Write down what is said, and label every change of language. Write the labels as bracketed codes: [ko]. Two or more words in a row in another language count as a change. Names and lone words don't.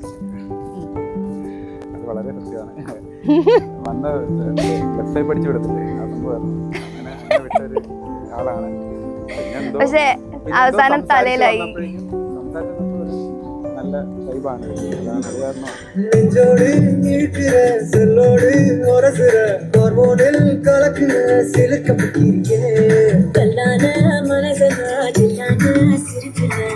[ml] അത് വളരെ സത്യമാണ്. വന്ന് വെബ്സൈറ്റ് പഠിച്ചു വിടത്തില്ലേ, ആ സംഭവമായിരുന്നു. അങ്ങനെ വിട്ടൊരു ആളാണ്. പക്ഷേ അവസാനം തലയിലായി. നല്ല വൈബാണ്. [ta] നെഞ്ചോട് ഇരിக்கிற சொல்லோடு ஒரசுற ஹார்மோனில் கலக்குற சிலுக்க முக்கியே கல்லான மனசனா ஜில்லான சிரிக்கிற